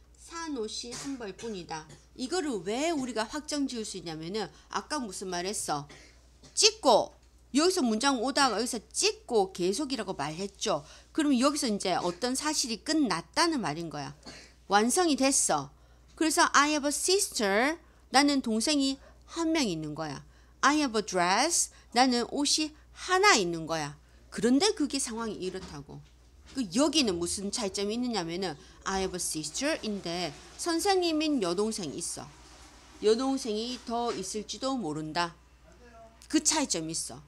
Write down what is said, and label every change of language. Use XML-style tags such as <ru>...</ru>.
<ko>산 옷이 한 벌뿐이다. 이거를 왜 우리가 확정 지을 수 있냐면은 아까 무슨 말 했어? 찍고 여기서 문장 오다가 여기서 찍고 계속이라고 말했죠. 그러면 여기서 이제 어떤 사실이 끝났다는 말인 거야. 완성이 됐어.</ko> <en>그래서 I have a sister.</en> <ko>나는 동생이 한 명 있는 거야.</ko> <en>I have a dress.</en> <ko>나는 옷이 하나 있는 거야. 그런데 그게 상황이 이렇다고. 여기는 무슨 차이점이 있느냐면은</ko> <en>I have a sister</en> <ko>인데 선생님인 여동생이 있어. 여동생이 더 있을지도 모른다. 그 차이점이 있어.</ko>